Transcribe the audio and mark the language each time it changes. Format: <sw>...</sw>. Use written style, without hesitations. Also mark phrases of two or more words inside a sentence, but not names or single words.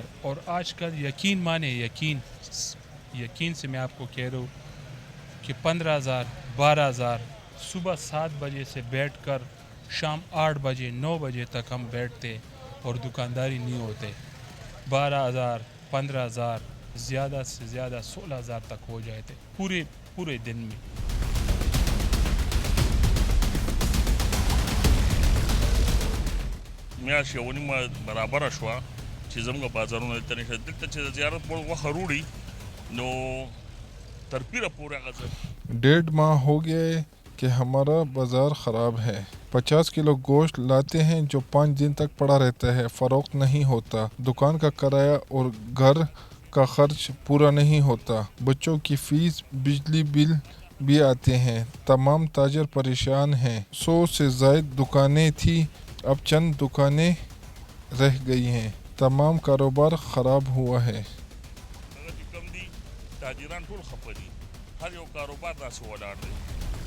<ur>اور آج کل یقین مانے، یقین سے میں آپ کو کہہ رہا ہوں کہ 15,000 12,000. صبح 7 بجے سے بیٹھ کر شام 8 بجے 9 بجے تک ہم بیٹھتے اور دکانداری نہیں ہوتے. 12,000 15,000 زیادہ سے زیادہ 16,000 تک ہو جائے تھے پورے دن میں.</ur> <ps>میاشت یوه نیمه برابره شوه چې زموږ بازارونه دلته نشته. دلته چې د زیارت پر غوښه روړي نو تر پیره پورې هغه</ps> <ur>1.5 ماہ ہو گئے کہ ہمارا بازار خراب ہے. 50 کلو گوشت لاتے ہیں جو 5 دن تک پڑا رہتا ہے، فروخت نہیں ہوتا. دکان کا کرایہ اور گھر کا خرچ پورا نہیں ہوتا. بچوں کی فیس، بجلی بل بھی آتے ہیں. تمام تاجر پریشان ہیں. 100 سے زائد دکانیں تھیں، اب چند دکانیں رہ گئی ہیں. تمام کاروبار خراب ہوا ہے.</ur> <ps>هغه چې کم دي تاجران ټول خفه دي. هر یو کاروبار داسې ولاړ دی.</ps>